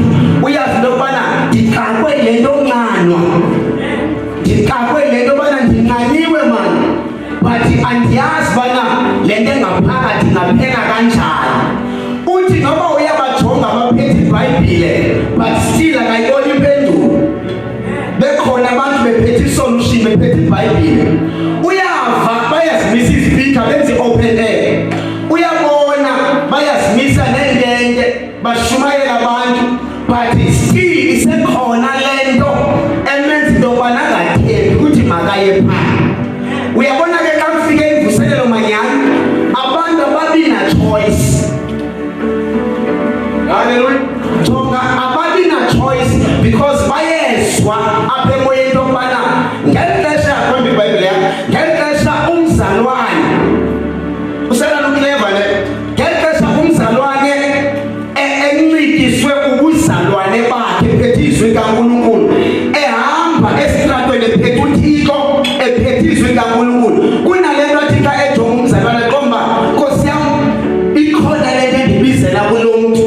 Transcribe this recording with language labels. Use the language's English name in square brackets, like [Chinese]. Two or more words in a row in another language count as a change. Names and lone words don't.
[Xhosa] Uyazi into yokubana ndixakwe le nto ncanwa, ndixakwe le nto yobana ndinqaniwe mani, but andiyazi ubana le nto engaphakathi ingaphela kanjani. Uthi noba uyabajonga abaphethe iBhayibhile [English] but still [Xhosa] akayiboni impendulo. Bekhona abantu bephethe isolution, bephethe iBhayibhile, uyava bayazimisa izipika benze [English] open air, [Xhosa] uyabona bayazimisa neentente bashumayela abantu, [English] but still [Xhosa] isekhona le nto emenza into yobana angathembi ukuthi makaye phaa. Uyabona ke xa kufike imvuselelo manyani, abantu ababi na-choice. Hallelujah. Jonga ababi na-choice because bayezwa apha emoyeni into yokubana ngeli xesha yakhomba iBhayibhile yakho, ngeli xesha umzalwane uselalukileva le, ngeli xesha umzalwane encikiswe ubuzalwane bakhe ephethe izwi likaNkulunkulu, ehamba esitratweni ephethe uThixo, ephethe izwi likaNkulunkulu, kunale nto athi xa ejonga umzalwane qomba Nkosi yam ikhona le nto endibizela kulo mntu.